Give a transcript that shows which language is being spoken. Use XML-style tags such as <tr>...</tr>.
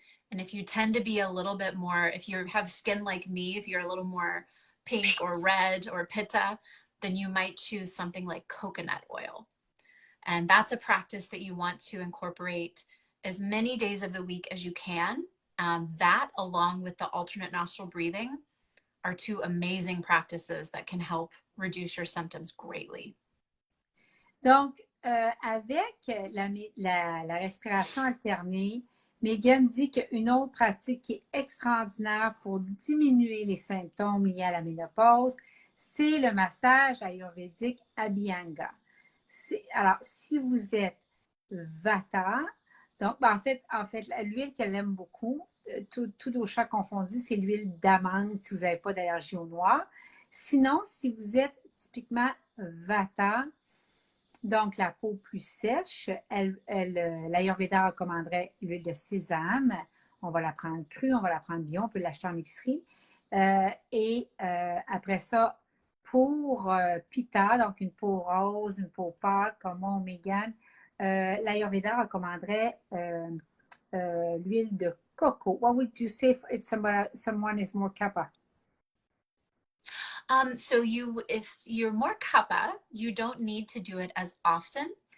<en>And if you tend to be a little bit more, if you have skin like me, if you're a little more pink or red or pitta, then you might choose something like coconut oil. And that's a practice that you want to incorporate as many days of the week as you can. That, along with the alternate nostril breathing, are two amazing practices that can help reduce your symptoms greatly.</en> <fr>Donc, avec la respiration alternée, Megan dit qu'une autre pratique qui est extraordinaire pour diminuer les symptômes liés à la ménopause, c'est le massage ayurvédique Abhyanga. Alors, si vous êtes Vata, donc, en fait, l'huile qu'elle aime beaucoup, tout au chat confondu, c'est l'huile d'amande si vous n'avez pas d'allergie au noir. Sinon, si vous êtes typiquement Vata, donc la peau plus sèche, l'Ayurveda recommanderait l'huile de sésame. On va la prendre crue, on va la prendre bio, on peut l'acheter en épicerie. Et après ça, pour Pitta, donc une peau rose, une peau pâle, comme moi, Megan, l'Ayurveda recommanderait l'huile de coco.</fr> <en>What would you say if someone is more kapha? So if you're more kapha, you don't need to do it as often.</en>